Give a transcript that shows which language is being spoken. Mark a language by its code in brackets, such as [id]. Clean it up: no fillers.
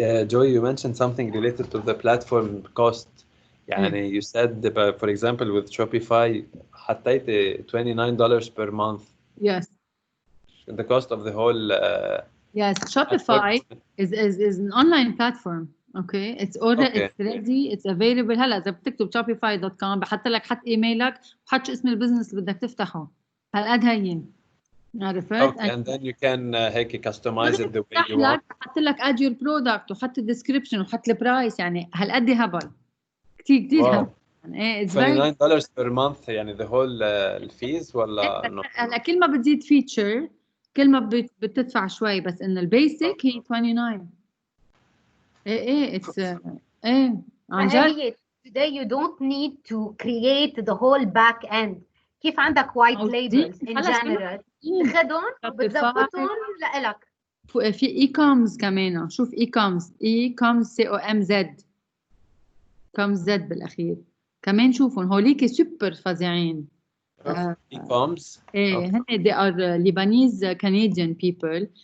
[en] Joey, you mentioned something related to the platform cost. You said, for example, with Shopify, حطيت $29 per month. Yes. The cost of the whole. Yes, Shopify is an online platform. Okay, it's already it's ready, it's available. [ar] هلا إذا بتكتب shopify.com بحط لك حط إيميلك وحط اسم البزنس اللي بدك تفتحه. هالقد هين. عرفت؟ [en] Okay, and then you can هيك customize it the way you want. [ar] حط لك add your product وحط الديسكريبشن وحط البرايس هالقد هبل. كتير هبل. [en] it's $29 per month the whole الفيز ولا؟ [ar] هلا كل ما بتزيد feature كل ما بتدفع شوي بس إن البيسك هي 29. it's عن جد. [en] Today you don't need to create the whole back end. [ar] كيف عندك white labels in general تاخدهم وبتظبطهم لإلك. في e-coms كمان. شوف e-coms COMZ بالأخير كمان. شوفهم هوليك سوبر فظيعين. e-coms [en] هن they are Lebanese Canadian people.